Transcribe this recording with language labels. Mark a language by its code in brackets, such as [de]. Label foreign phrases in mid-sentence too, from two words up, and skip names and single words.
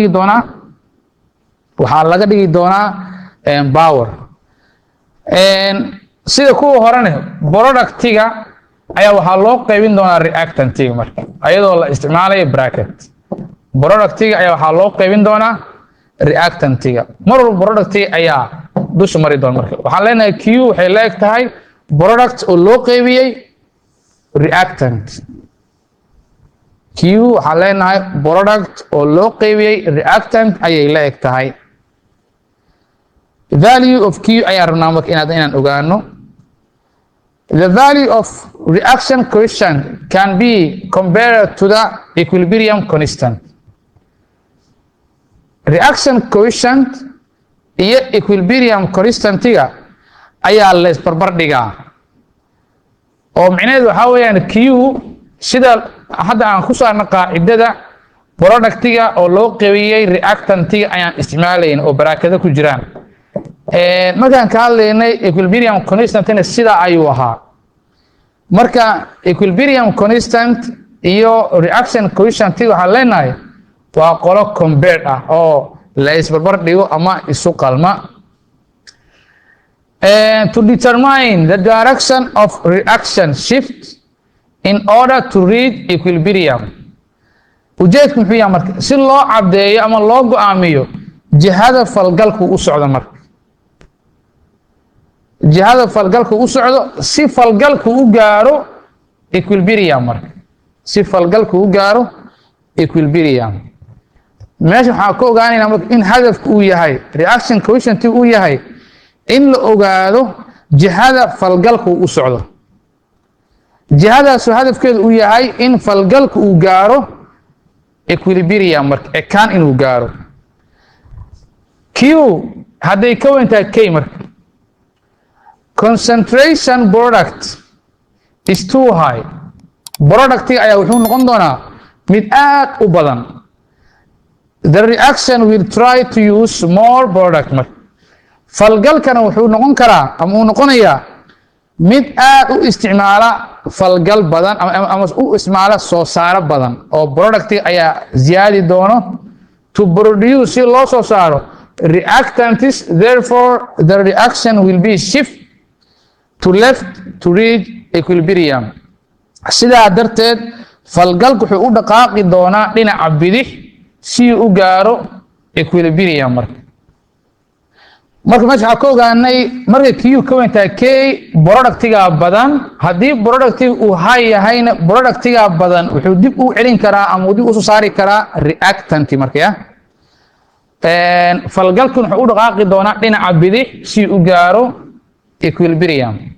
[so] laga dhigi doonaa power sida kuwa horane productiga ayaa waxaa loo qaybin doonaa reactantiga marka ayadoo la isticmaalayo bracket productiga ayaa waxaa loo qaybin doonaa reactantiga mar walba productiga ayaa dusha mari doona marka waxaan leenahay Q waxay leeg tahay product oo loo qaybiyay reactant Q waxaan leenahay product oo loo qaybiyay reactant ayay leeg tahay [en] value of Q [so] ayaa rabnaa marka inaan ogaano [en] the value of reaction quotient can be compared to the equilibrium constant reaction quotient [so] iyo [en] equilibrium constantiga [so] ayaa la isbarbar dhigaa oo macnaheedu waxa weeyaan Q sida hadda aan ku saarno qaacidada productiga oo loo qaybiyay reactantiga ayaan isticmaalayn oo barakada ku jiraan markaan ka hadlaynay [en] equilibrium constant [so] sida ayuu ahaa marka [en] equilibrium constant [so] iyo [en] reaction coefficient [so] waxa leenahay waa qolo compared ah oo la isbarbar dhigo ama isu qalma [en] to determine the direction of reaction shift in order to reach equilibrium [so] ujeedku muxuu yahay marka si loo cadeeyo ama loo go'aamiyo jihada falgalku u socdo marka jihada falgalku u socdo si falgalku u gaaro equilibrium marka si falgalku u gaaro equilibrium meesha waxa ku ogaanaynaa marka in hadafku uu yahay [en] reaction coefficient [so] uu yahay in la ogaado jihada falgalku u socdo jihadaas hadafkeedu uu yahay in falgalku uu gaaro equilibrium marka ekaan inuu gaaro q hadday ka weyn tahay k marka [en] concentration product is too high [so] productiga ayaa wuxuu noqon doonaa mid aad u badan [en] the reaction will try to use more product [so] marka falgalkana wuxuu noqon karaa ama uu noqonayaa mid aad u isticmaala falgal badan ama u isticmaala soo saaro badan oo productiga ayaa ziyaadi doono [en] to produce [so] si loo soo saaro [en] reactants therefore the reaction will be shift to left to reach equilibrium [so] sidaa darteed falgalku wuxuu u dhaqaaqi doonaa dhinaca bidix si uu u gaaro equilibrium marka meesha waxaa ka ogaanay marka q ka weyn tahay k productiga badan haddii productiga uu high yahayna productiga badan wuxuu dib u celin karaa ama dib u soo saari karaa reactant marka falgalkan wuxuu u dhaqaaqi doonaa dhinaca bidix si uu u gaaro equilibrium